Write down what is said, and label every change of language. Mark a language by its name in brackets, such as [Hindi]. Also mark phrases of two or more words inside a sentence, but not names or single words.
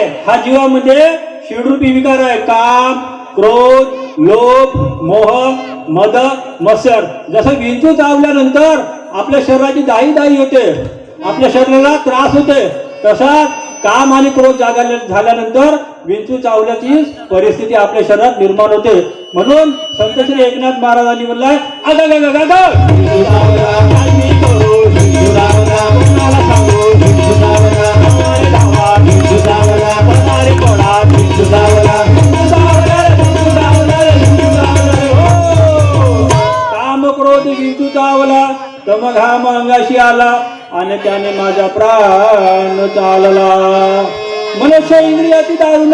[Marathi] हा जीवामध्ये षडरूपी विकार आहे काम क्रोध लोभ मोह मद मत्सर जसं विंचू चावल्यानंतर आपल्या शरीराची दाही होते आपल्या शरीराला त्रास होते तसाच काम आणि क्रोध झाल्यानंतर विंचू चावल्याची परिस्थिती आपल्या शरीरात निर्माण होते म्हणून संत श्री एकनाथ महाराजांनी म्हणलाय अगा गा गा गा गा काय मी करू विंचुतावला कोणाला सांगू विंचुतावला धावा रे धावा विंचुतावला पळा रे पळा विंचुतावला काम क्रोध विंचू चावला तम घाम अंगाशी आला आणि त्याने माझा प्राण चालला मनुष्य इंद्रियाची दारुण